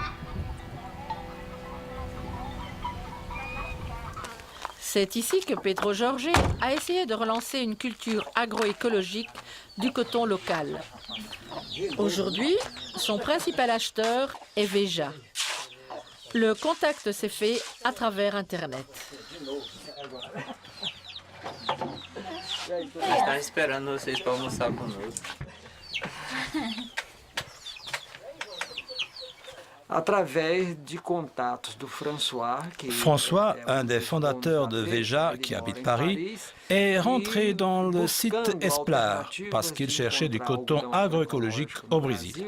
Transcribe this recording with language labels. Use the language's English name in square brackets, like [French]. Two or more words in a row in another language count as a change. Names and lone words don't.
[French] C'est ici que Pedro Jorge a essayé de relancer une culture agroécologique du coton local. Aujourd'hui, son principal acheteur est Veja. Le contact s'est fait à travers Internet. [Portuguese] Estão esperando vocês para almoçar conosco. [French] François, un des fondateurs de Veja qui habite Paris, est rentré dans le site Esplar parce qu'il cherchait du coton agroécologique au Brésil.